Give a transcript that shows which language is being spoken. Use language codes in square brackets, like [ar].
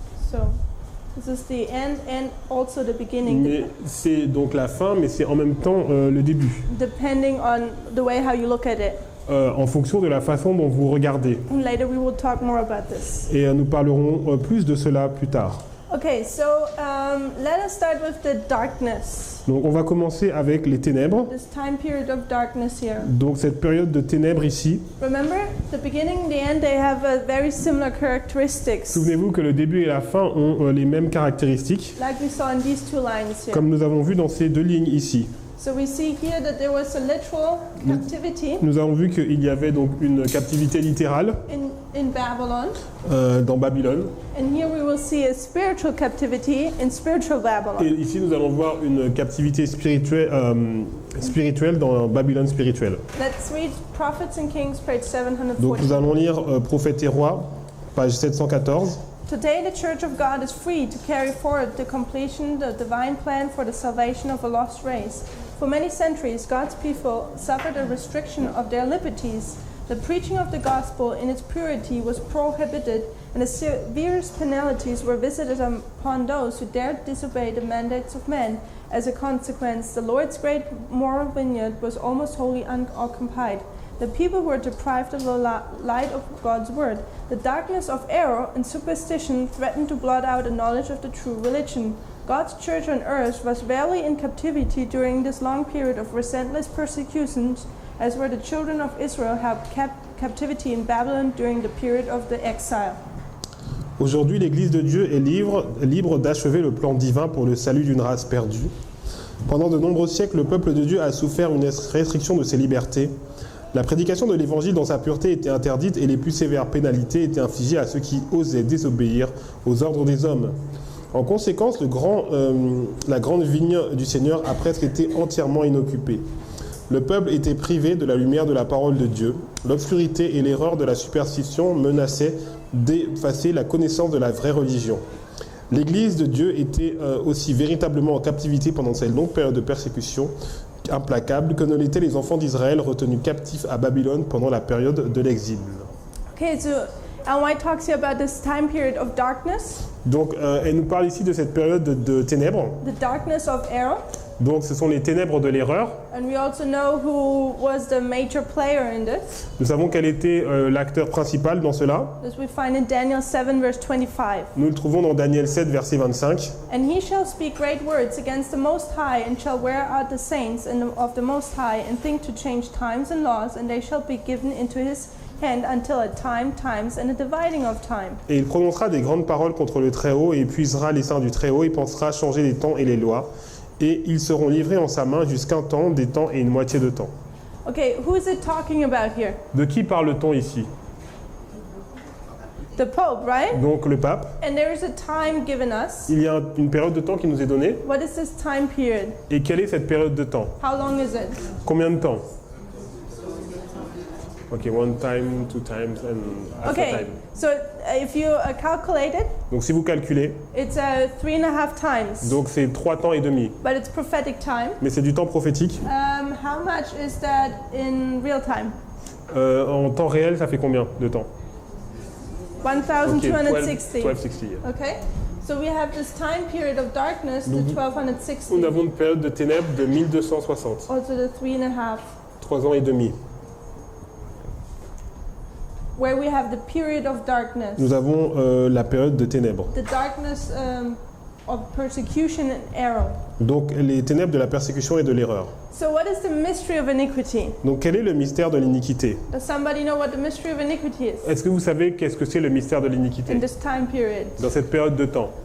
[en] So this is the end and also the beginning, [fr] Mais c'est donc la fin, mais c'est en même temps le début. [en] depending on the way how you look at it. [fr] En fonction de la façon dont vous regardez. [en] And later we will talk more about this. [fr] Et nous parlerons plus de cela plus tard. [en] Okay, so let us start with the darkness. [fr] Donc on va commencer avec les ténèbres. [en] This time period of darkness here. [fr] Donc cette période de ténèbres ici. [en] Remember, the beginning and the end, they have very similar characteristics. [fr] Souvenez-vous que le début et la fin ont les mêmes caractéristiques, [en] Like we saw in these 2 lines here. [fr] comme nous avons vu dans ces 2 lignes ici. [en] So we see here that there was a literal captivity [fr] Nous avons vu qu'il y avait donc une captivité littérale [en] in Babylon. [fr] dans Babylone. [en] And here we will see a spiritual captivity in spiritual [fr] Et [en] Babylon. [fr] ici nous allons voir une captivité spirituelle dans Babylone spirituelle. [en] Let's read Prophets and Kings, page [fr] Donc [en] 740. [fr] nous allons lire Prophètes et Rois, page 714. [en] Today the Church of God is free to carry forward the completion of the divine plan for the salvation of a lost race. For many centuries, God's people suffered a restriction of their liberties. The preaching of the gospel in its purity was prohibited, and the severest penalties were visited upon those who dared disobey the mandates of men. As a consequence, the Lord's great moral vineyard was almost wholly unoccupied. The people were deprived of the light of God's word. The darkness of error and superstition threatened to blot out the knowledge of the true religion. God's church on earth was rarely in captivity during this long period of relentless persecutions, as were the children of Israel have kept captivity in Babylon during the period of the exile. [fr] Aujourd'hui, l'Église de Dieu est libre d'achever le plan divin pour le salut d'une race perdue. Pendant de nombreux siècles, le peuple de Dieu a souffert une restriction de ses libertés. La prédication de l'Évangile dans sa pureté était interdite et les plus sévères pénalités étaient infligées à ceux qui osaient désobéir aux ordres des hommes. En conséquence, la grande vigne du Seigneur a presque été entièrement inoccupée. Le peuple était privé de la lumière de la parole de Dieu. L'obscurité et l'erreur de la superstition menaçaient d'effacer la connaissance de la vraie religion. L'Église de Dieu était aussi véritablement en captivité pendant cette longue période de persécution implacable que ne l'étaient les enfants d'Israël retenus captifs à Babylone pendant la période de l'exil. [en] Okay, so Ellen White talks here about this time period of darkness, [fr] Donc, elle nous parle ici de cette période de ténèbres. [en] the darkness of error, [fr] Donc, ce sont les ténèbres de l'erreur. [en] and we also know who was the major player in this, [fr] Nous savons quel était l'acteur principal dans cela. [en] as we find in Daniel 7, verse 25. [fr] Nous le trouvons dans Daniel 7, verset 25. [en] And he shall speak great words against the Most High, and shall wear out the saints of the Most High, and think to change times and laws, and they shall be given into his hand until a time, times, and a dividing of time. [fr] Et il prononcera des grandes paroles contre le Très-Haut, et épuisera les saints du Très-Haut, et pensera changer les temps et les lois. Et ils seront livrés en sa main jusqu'un temps, des temps et une moitié de temps. [en] Okay, who is it talking about here? [fr] De qui parle-t-on ici? [en] The Pope, right? [fr] Donc le pape. [en] And there is a time given us. [fr] Il y a une période de temps qui nous est donnée. [en] What is this time period? [fr] Et quelle est cette période de temps? [en] How long is it? [fr] Combien de temps? [en] Ok, one time, two times, and half a Okay, time. so if you calculate it, [fr] Donc si vous calculez, [en] it's 3.5 times. [fr] donc c'est 3 temps et demi. [en] But it's prophetic time. [fr] Mais c'est du temps prophétique. [en] How much much is that in real time? [fr] En temps réel, ça fait combien de temps? [en] 1260. 1260 years. Okay? So we have this time period of darkness, the 1260. [fr] Nous avons une période de ténèbres de 1260. [en] Also the 3.5. [fr] 3 ans et demi. [en] Where we have the period of darkness. [fr] Nous avons la période de ténèbres. [en] The darkness of persecution and error. [fr] Donc les ténèbres de la persécution et de l'erreur. [en] So what is the mystery of iniquity? [fr] Donc quel est le mystère de l'iniquité? [en] Does somebody know what the mystery of iniquity is? [fr] Est-ce que vous savez qu'est-ce que c'est le mystère de l'iniquité [en] In this time period. [fr] dans cette période de temps?